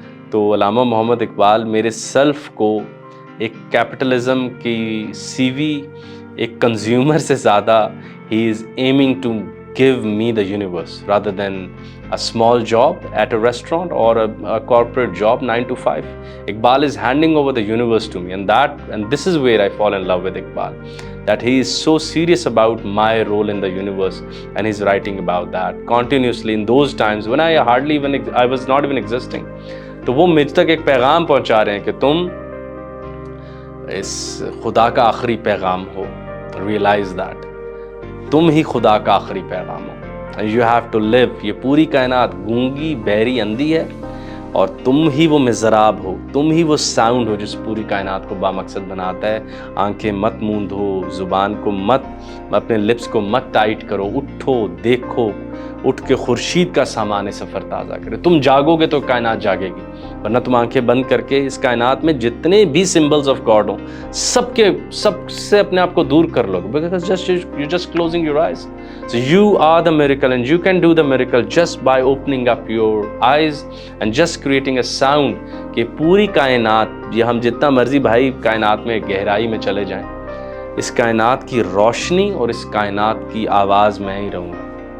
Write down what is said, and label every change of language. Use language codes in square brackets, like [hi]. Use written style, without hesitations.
[ur] تو علامہ محمد اقبال میرے سیلف کو ایک کیپٹلزم کی سی وی، ایک کنزیومر سے زیادہ [en] ہی is aiming to give me the universe rather than a small job at a restaurant or a corporate job 9 to 5. Iqbal is handing over the universe to me, and this is where I fall in love with Iqbal, that he is so serious about my role in the universe, and he's writing about that continuously in those times when I was not even existing. [ur] تو وہ مجھ تک ایک پیغام پہنچا رہے ہیں کہ تم اس خدا کا آخری پیغام ہو. [en] Realize that [ur] تم ہی خدا کا آخری پیغام ہو. [en] You have to live. [ur] یہ پوری کائنات گونگی، بہری، اندھی ہے، اور تم ہی وہ مزراب ہو، تم ہی وہ ساؤنڈ ہو جس پوری کائنات کو بامقصد بناتا ہے. آنکھیں مت موندو، زبان کو مت، اپنے لپس کو مت ٹائٹ کرو، اٹھو، دیکھو، اٹھ کے خورشید کا سامان سفر تازہ کرے. تم جاگو گے تو کائنات جاگے گی، ورنہ تم آنکھیں بند کر کے اس کائنات میں جتنے بھی سمبلز آف گاڈ ہوں سب سے اپنے آپ کو دور کر لو گے. [en] Because you're just closing your eyes. So you are the miracle, and you can do the miracle just by opening up your eyes and just creating a sound. [ur] کہ پوری کائنات، یہ ہم جتنا مرضی بھائی کائنات میں گہرائی میں چلے جائیں، اس کائنات کی روشنی اور اس کائنات کی آواز میں ہی رہوں گا.